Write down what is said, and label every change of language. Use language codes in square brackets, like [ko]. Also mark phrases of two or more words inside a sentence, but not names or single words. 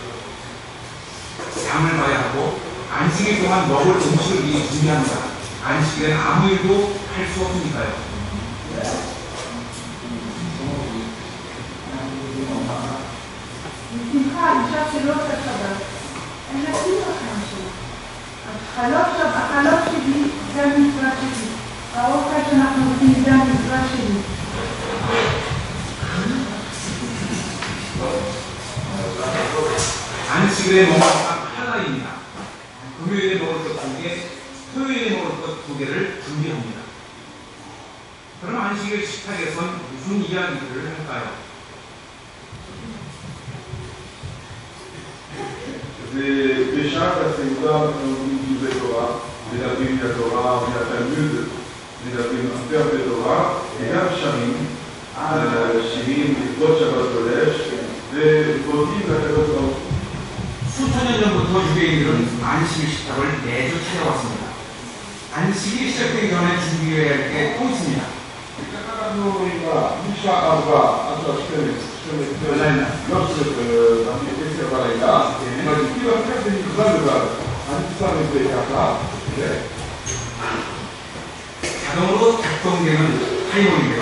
[ko] 장을 봐야 하고 안식일 동안 먹을 음식을 미리 준비합니다. 안식일엔 아무 일도 할 수 없으니까요. [he] החלום שלי זה המשרה שלי. האוכל שאנחנו עושים זה המשרה שלי. [ko] 안식일에 먹을 것 하나입니다. 금요일에 먹을 것 2개, 토요일에 먹을 것 2개를 준비합니다. 그럼 안식일 식탁에선 무슨 이야기들을 할까요? [he] בשעת הסעודה לומדים דברי תורה, מדברים מהתורה ומהתלמוד, מדברים הרבה תורה, וגם שרים, שירים לכבוד שבת קודש, ובודים לקדוש ברוך הוא. [ko] 수천 년 전부터 유대인들은 안식일 식탁을 매주 찾아왔습니다. 안식일이 시작되기 전에 준비해야 할 게 또 있습니다. 자동으로 작동되는 타이머인데요.